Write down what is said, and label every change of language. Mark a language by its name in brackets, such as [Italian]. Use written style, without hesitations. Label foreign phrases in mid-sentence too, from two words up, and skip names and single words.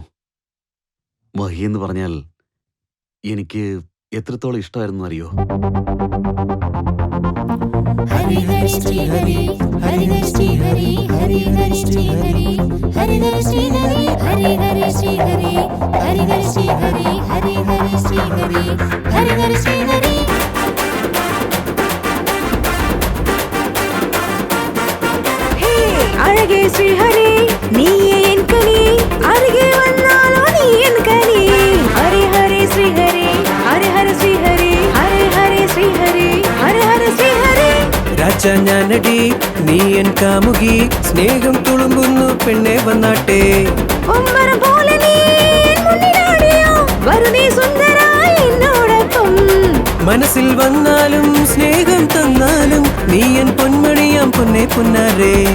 [Malayalam] മഹി എന്ന് പറഞ്ഞാൽ എനിക്ക് എത്രത്തോളം ഇഷ്ടമായിരുന്നു അറിയോ? ഹരി ഹരി ശ്രീ ഹരി, ഹരി ഹരി ശ്രീ ഹരി, ഹരി ഹരി ശ്രീ ഹരി, ഹരി ഹരി ശ്രീ ഹരി, ഹരി ഹരി ശ്രീ ഹരി, ഹരി ഹരി ശ്രീ ഹരി, ഹരി ഹരി ശ്രീ ഹരി, ഹരി ഹരി ശ്രീ ഹരി. [Tamil] அழகே ஸ்ரீஹரி, நீயே என் கனி, அருகே வந்தாலோ நீ என் கனி. ஹரி ஹரி ஸ்ரீஹரி, ஹரி ஹரி ஸ்ரீஹரி, ஹரி ஹரி ஸ்ரீஹரி, ஹரி ஹரி ஸ்ரீஹரி. [Malayalam] രാജ ഞാനടി, നീ എൻ കാമുകി, സ്നേഹം തുളുമ്പുന്നു പെണ്ണെ വന്നാട്ടെ. ഒമ്പരം പോലെ നീ മുന്നിലാടിയോ, വരുന്നേ സുന്ദരായി എന്നോടൊപ്പം. മനസ്സിൽ വന്നാലും സ്നേഹം തന്നാലും നീ എൻ പൊന്മണിയാം പൊന്നെ പൊന്നാരേ.